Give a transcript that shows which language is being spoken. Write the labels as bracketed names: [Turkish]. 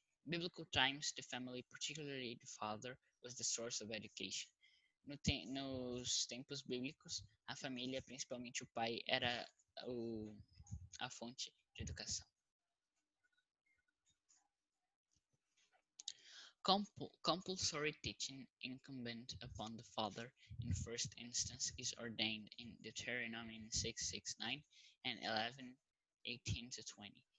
[English] In biblical times, the family, particularly the father, was the source of education. [Portuguese] Nos tempos bíblicos, a família, principalmente o pai, era a fonte de educação. [English] Compulsory teaching incumbent upon the father in first instance is ordained in Deuteronomy 6:6-9 and 11:18-20.